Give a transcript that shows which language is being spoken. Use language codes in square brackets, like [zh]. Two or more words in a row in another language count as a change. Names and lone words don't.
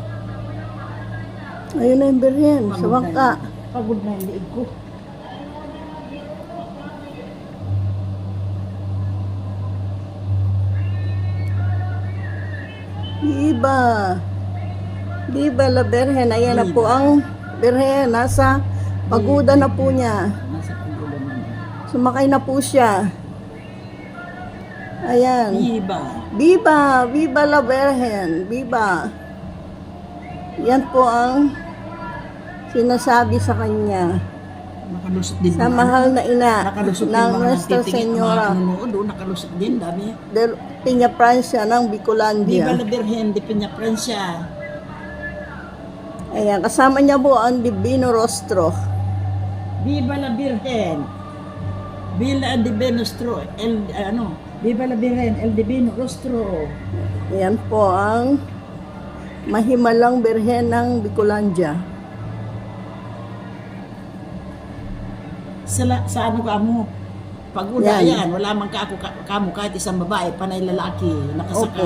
[tl] Ayun na yung birhen, sa bangka. Pagod na yung liig ko. [es] Viva! Viva la Birhen. [tl] Ayan na po ang birhen. Nasa pagoda na po niya. Nasa pagoda na niya. Sumakay na po siya. Ayan. [es] Viva! Viva! Viva la Virgen! Viva! [tl] Yan po ang sinasabi sa kanya. Nakalusot din. Sa mahal na ina Nakalusot din ng mga [es] Nuestra [tl] nagtitingin, mga [es] Señora [tl] nanonood, oh, nakalusot din, dami. [es] del Peña Francia ng Viva [tl] Bicolandia. [es] la Virgen de Peña Francia. [tl] Ayan, kasama niya po ang Divino Rostro. [es] Viva la Virgen. Viva la Divino Rostro. Viva la Virgen, el Divino Rostro. [tl] Ayan po ang mahimalang Birhen ng Bicolandia. Sa ano ka mo? Pagoda Yan. yan. Wala man kamo kahit isang babae, panay lalaki, nakasakay.